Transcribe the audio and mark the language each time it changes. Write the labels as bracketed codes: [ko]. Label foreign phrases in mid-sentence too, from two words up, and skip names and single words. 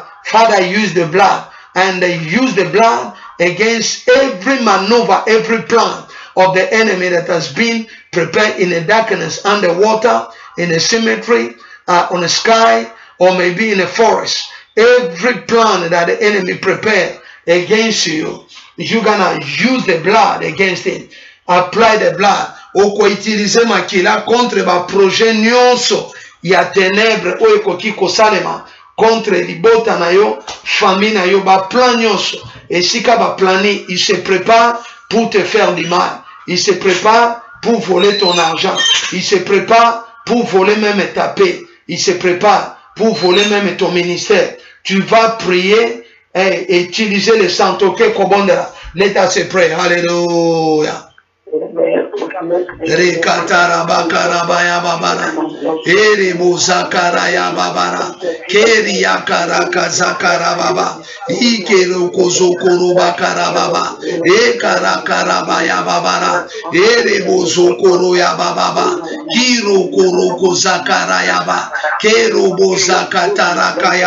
[en] Father, use the blood, and use the blood against every maneuver, every plan of the enemy that has been prepared in the darkness, underwater, in a cemetery, on the sky, or maybe in a forest. Every plan that the enemy prepared against you, you're gonna use the blood against it. Apply the blood. [ln] Oko utiliser makila contre ba projet nyonso ya ténèbres o ekoki kosalema contre libota na yo, famille na yo, ba plan nyonso. [fr] Et si [ln] ka ba plani, [fr] il se prépare pour te faire du mal. Il se prépare pour voler ton argent. Il se prépare pour voler même ta paix. Il se prépare pour voler même ton ministère. Tu vas prier et utiliser le sang. [en] Let us pray. Hallelujah. Rekatarabaya babara, Erebuzakara babara, Keria karakazakara baba, Ikerokozokoro bakara baba, Ekarakarabaya babara, Erebuzokoro ya baba, Kirokorozakara yaba, Kerobozakataraka ya